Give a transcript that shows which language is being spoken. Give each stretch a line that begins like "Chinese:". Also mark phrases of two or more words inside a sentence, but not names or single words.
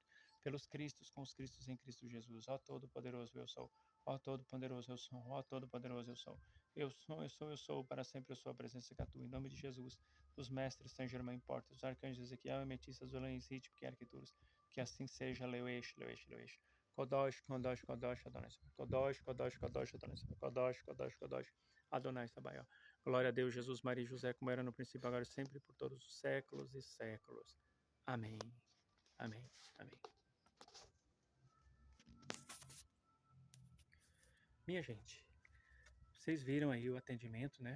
Portuguese: Pelos Cristos, com os Cristos em Cristo Jesus. Ó Todo-Poderoso eu sou. Ó Todo-Poderoso eu sou. Ó Todo-Poderoso eu sou. Eu sou, eu sou, eu sou, para sempre eu sou a presença que atua. Em nome de Jesus, dos mestres Saint-Germain Porta, dos arcanjos Ezequiel, Ametistas, Zolães, Ritmo, que Arquituras, que assim seja, Leuesh, Leuesh, Leuesh.
Hebrew: קדוש, קדוש, קדוש, אדוני צבאות. קדוש, קדוש, קדוש, אדוני צבאות. קדוש, קדוש, קדוש, אדוני צבאות.
Portuguese: Glória a Deus, Jesus, Maria e José, como era no princípio, agora e sempre, por todos os séculos e séculos. Amém. Amém. Amém. Minha gente, vocês viram aí o atendimento, né?